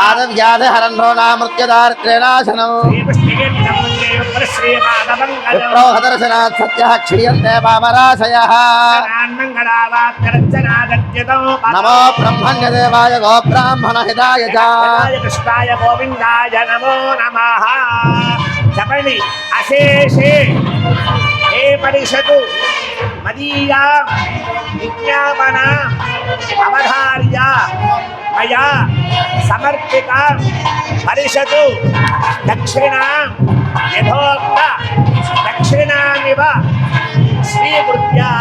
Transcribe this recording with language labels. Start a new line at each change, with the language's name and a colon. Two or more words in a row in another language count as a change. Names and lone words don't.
Sanskrit: आदव्याधिहरन्ध्रोणामृत्युदारिद्र्यनाशनम् विप्रोहदर्शनात् सत्यः क्षीयन्ते पापराशयः नमो ब्रह्मण्यदेवाय गो ब्राह्मणहिताय च कृष्णाय गोविन्दाय नमो नमः చెప్పండి అశేషే ఏ పరిషతు మదీయా విజ్ఞాపన అవధార్య మయా సమర్పిత పరిషతు దక్షిణ యథోక్త దక్షిణామివ స్వీకృత్య